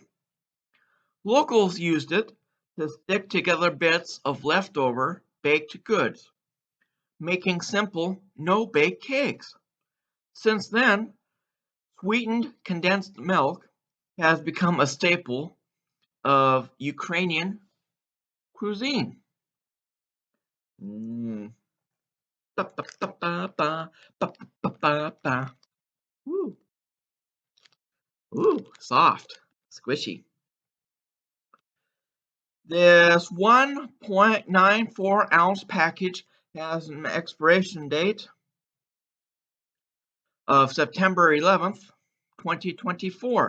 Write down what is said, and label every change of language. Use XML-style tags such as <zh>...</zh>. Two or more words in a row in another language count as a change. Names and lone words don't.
<en>Locals used it to stick together bits of leftover baked goods, making simple no-bake cakes. Since then, sweetened condensed milk has become a staple of Ukrainian cuisine. Mm. Ba, ba, ba, ba, ba, ba, ba, ba, ba. Ooh, ooh, soft, squishy. This 1.94 ounce package has an expiration date of September 11th, 2024.</en>